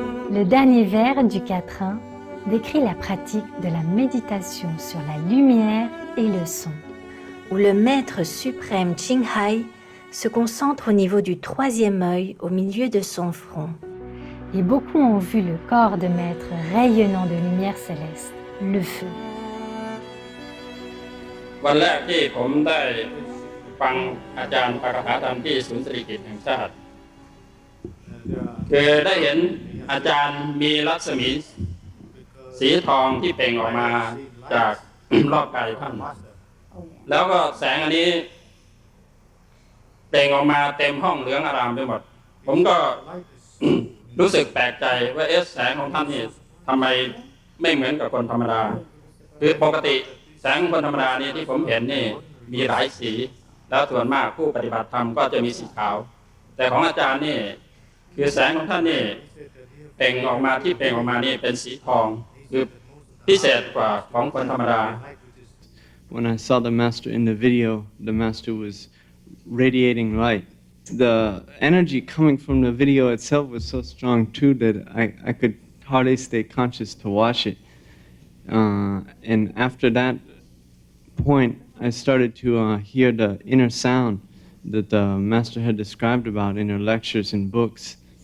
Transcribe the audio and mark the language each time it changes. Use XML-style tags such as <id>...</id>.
<fr>Le dernier vers du quatrain décrit la pratique de la méditation sur la lumière et le son, où le maître suprême Ching Hai se concentre au niveau du troisième œil au milieu de son front. Et beaucoup ont vu le corps de maître rayonnant de lumière céleste, le feu.</fr> <th>วันแรกที่ผมได้ฟังอาจารย์ปาฐกถาธรรมที่ศูนย์สิริกิติ์แห่งชาติคือได้เห็นอาจารย์มีรัศมีสีทองที่เปล่งออกมาจาก รอบกายท่านแล้วก็แสงอันนี้ เปล่งออกมาเต็มห้องเหลืองอารามไปหมดผมก็ รู้สึกแปลกใจว่าแสงของท่านนี่ทำไมไม่เหมือนกับคนธรรมดาคือปกติแสงคนธรรมดานี่ที่ผมเห็นนี่มีหลายสีแล้วส่วนมากผู้ปฏิบัติธรรมก็จะมีสีขาวแต่ของอาจารย์นี่คือแสงของท่านนี่เปล่งออกมาที่เปล่งออกมานี่เป็นสีทองคือพิเศษกว่าของคนธรรมดา</th> <en>When I saw the master in the video, the master was radiating light. The energy coming from the video itself was so strong too that I could hardly stay conscious to watch it. And after that point, I started to hear the inner sound that the master had described about in her lectures and books.</en>